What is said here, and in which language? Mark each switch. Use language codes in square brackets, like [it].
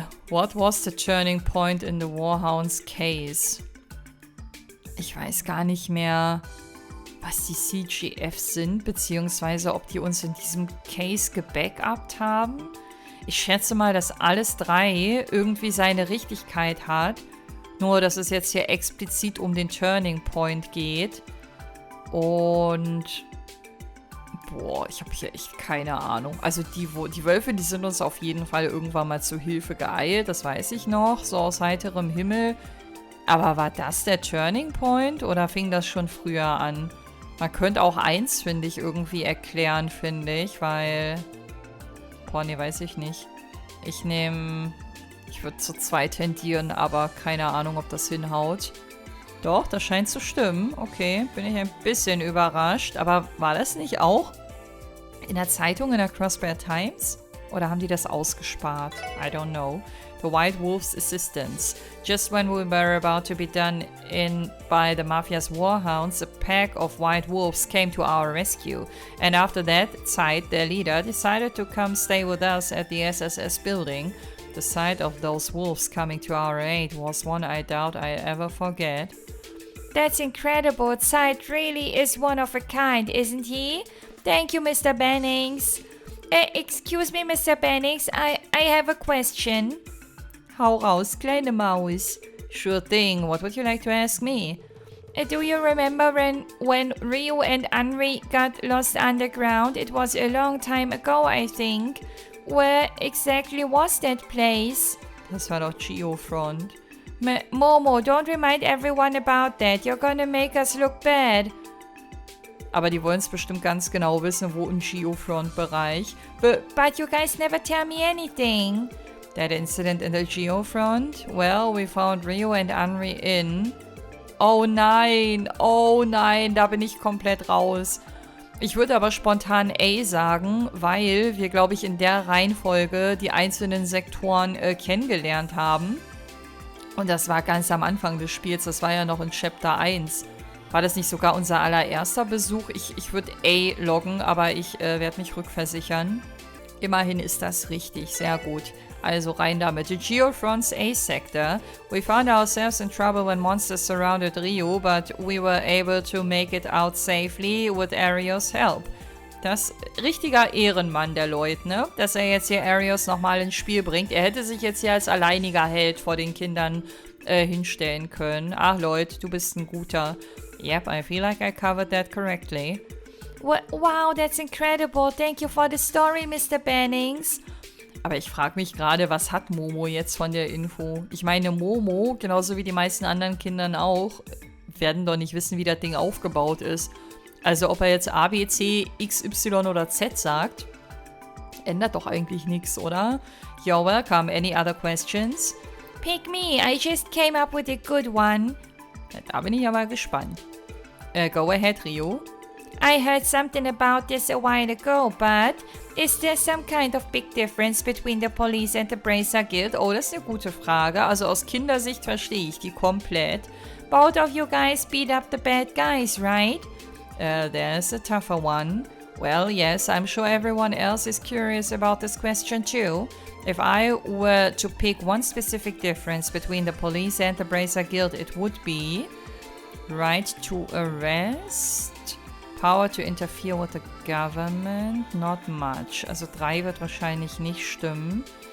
[en] What was the turning point in the Warhounds case? [de] Ich weiß gar nicht mehr, was die CGFs sind, beziehungsweise ob die uns in diesem Case gebackupt haben. Ich schätze mal, dass alles 3 irgendwie seine Richtigkeit hat. Nur, dass es jetzt hier explizit um den Turning Point geht. Und boah, ich habe hier echt keine Ahnung. Also die Wölfe, die sind uns auf jeden Fall irgendwann mal zu Hilfe geeilt. Das weiß ich noch, so aus heiterem Himmel. Aber war das der Turning Point oder fing das schon früher an? Man könnte auch 1, finde ich, irgendwie erklären, finde ich, weil... Boah, nee, weiß ich nicht. Ich würde zu 2 tendieren, aber keine Ahnung, ob das hinhaut. Doch, das scheint zu stimmen. Okay, bin ich ein bisschen überrascht. Aber war das nicht auch in der Zeitung, in der Crossbear Times? Oder haben die das ausgespart? [en] I don't know. The White Wolf's Assistance. Just when we were about to be done in by the Mafia's warhounds, a pack of white wolves came to our rescue. And after that, Zeit, their leader, decided to come stay with us at the SSS building. The sight of those wolves coming to our aid was one I doubt I'll ever forget. That's incredible. Zeit really is one of a kind, isn't he? Thank you, Mr. Bennings. Excuse me, Mr. Bennings, I have a question. [de] Hau raus, kleine Maus. [en] Sure thing, what would you like to ask me? Do you remember when Ryu and Henri got lost underground? It was a long time ago, I think. Where exactly was that place? [de] Das war doch Geofront. [en] Momo, don't remind everyone about that. You're gonna make us look bad. [de] Aber die wollen es bestimmt ganz genau wissen, wo im Geofront-Bereich. [en] But you guys never tell me anything. That incident in the Geofront? Well, we found Ryu and Henri in... [de] Oh nein, da bin ich komplett raus. Ich würde aber spontan A sagen, weil wir, glaube ich, in der Reihenfolge die einzelnen Sektoren kennengelernt haben. Und das war ganz am Anfang des Spiels, das war ja noch in Chapter 1. War das nicht sogar unser allererster Besuch? Ich würde A loggen, aber ich werde mich rückversichern. Immerhin ist das richtig, sehr gut. Also rein damit. [en] The Geofront's A sector. We found ourselves in trouble when monsters surrounded Ryu, but we were able to make it out safely with Arios' help. [de] Das richtiger Ehrenmann, der Lloyd, ne? Dass er jetzt hier Arios nochmal ins Spiel bringt. Er hätte sich jetzt hier als alleiniger Held vor den Kindern hinstellen können. Ach, Lloyd, du bist ein guter. [en] Yep, I feel like I covered that correctly. Wow, that's incredible. Thank you for the story, Mr. Bennings. [de] Aber ich frage mich gerade, was hat Momo jetzt von der Info? Ich meine, Momo, genauso wie die meisten anderen Kindern auch, werden doch nicht wissen, wie das Ding aufgebaut ist. Also ob er jetzt A, B, C, X, Y oder Z sagt, ändert doch eigentlich nichts, oder? [en] You're welcome. Any other questions? Pick me. I just came up with a good one. [de] Da bin ich aber gespannt. [en] Go ahead, Rio. I heard something about this a while ago, but is there some kind of big difference between the police and the Bracer Guild? [de] Oh, das ist eine gute Frage. Also aus Kindersicht verstehe ich die komplett. [en] Both of you guys beat up the bad guys, right? There's a tougher one. Well, yes, I'm sure everyone else is curious about this question too. If I were to pick one specific difference between the police and the Bracer Guild, it would be right to arrest, power to interfere with the government, not much. [de] Also 3 wird wahrscheinlich nicht stimmen.